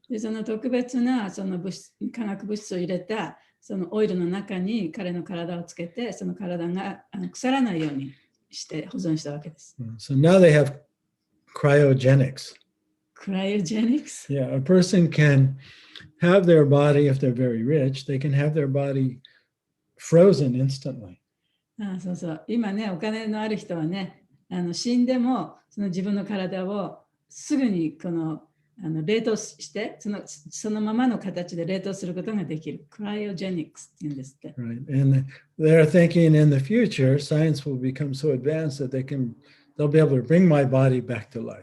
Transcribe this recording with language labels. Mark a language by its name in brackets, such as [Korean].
[Japanese] で、その特別なその化学物質を入れたそのオイルの中に彼の体をつけて、その体が腐らないようにして保存したわけです。 [English] So now they have cryogenics. Cryogenics? Yeah, a person can have their body, if they're very rich, they can have their body frozen instantly. [Japanese] そうそう。今ね、お金のある人はね、死んでもその自分の体をすぐに冷凍してそのままの形で冷凍することができる。 Cryogenics って言うんですって。 [English] Right. And they're thinking in the future, science will become so advanced that they'll be able to bring my body back to life.